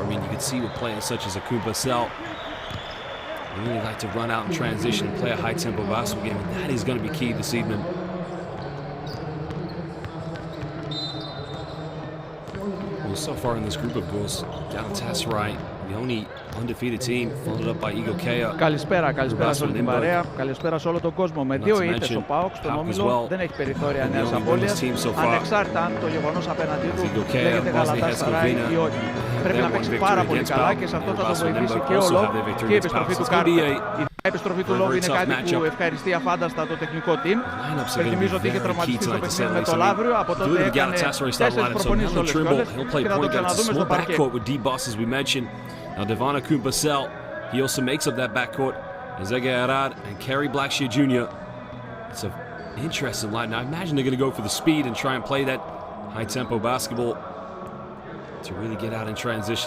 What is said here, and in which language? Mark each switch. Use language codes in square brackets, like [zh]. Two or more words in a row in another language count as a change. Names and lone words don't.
[en] I mean, you can see with players such as Akumpasel, they really like to run out and transition and play a high-tempo basketball game, and that is going to be key this evening. Well, so far in this group, of course, Galatasaray, the only undefeated team, followed up by Eagle Kea. [el] Καλησπέρα σε όλη την παρέα, καλησπέρα σε όλο τον κόσμο. Με 2 ήττες ο ΠΑΟΚ στον όμιλο δεν έχει περιθώρια νέας απώλειας, ανεξάρτητα αν το γεγονός απέναντί του λέγεται Galatasaray ή όχι. Πρέπει να παίξει πάρα πολύ καλά και σε αυτό θα το βοηθήσει και ο Λόβ και η επιστροφή του Κάρτερ. Η επιστροφή του Λόβ είναι κάτι που ευχαριστεί αφάνταστα το τεχνικό team. Υπενθυμίζω ότι είχε τραυματιστεί στο παιχνίδι με το Λαύριο, από τότε έκανε 4 προπονήσεις όλες τις όλες και θα το ξαναδούμε στο παρκέ. [en] Now, Devon Akumpasel, he also makes up that backcourt. Zege Arad and Kerry Blackshear Jr. It's an interesting line. Now, I imagine they're going to go for the speed and try and play that high-tempo basketball to really get out in transition.